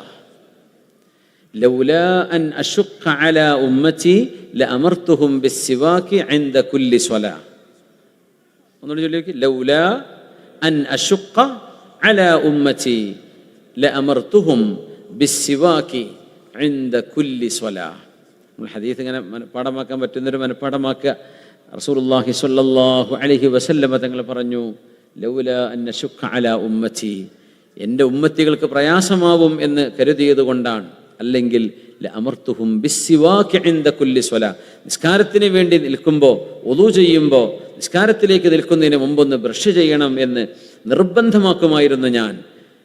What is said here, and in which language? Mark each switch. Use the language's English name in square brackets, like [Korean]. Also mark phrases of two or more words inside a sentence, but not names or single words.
[Arabic] لولا أن أشق على أمتي لأمرتهم بالسواك عند كل صلاة. لولا أن أشق على أمتي لأمرتهم بالسواك عند كل صلاة. [Malayalam] الحديث ഇങ്ങനെ പാഠമാക്കാൻ പറ്റുന്നൊരു മനഃപ്പാഠമാക്കുക. [Arabic] رسول الله صلى الله عليه وسلم [Malayalam] തങ്ങൾ പറഞ്ഞു, [Arabic] لولا أن أشق على أمتي, [Malayalam] എൻ്റെ ഉമ്മത്തികൾക്ക് പ്രയാസമാവും എന്ന് കരുതിയത് കൊണ്ടാണ്. അല്ലെങ്കിൽ [Arabic] لأمرتهم بالسواك عند كل صلاة, [Malayalam] നിസ്കാരത്തിന് വേണ്ടി നിൽക്കുമ്പോൾ, വുളൂ ചെയ്യുമ്പോൾ, നിസ്കാരത്തിലേക്ക് നിൽക്കുന്നതിന് മുമ്പൊന്ന് ബ്രഷ് ചെയ്യണം എന്ന് നിർബന്ധമാക്കുമായിരുന്നു ഞാൻ.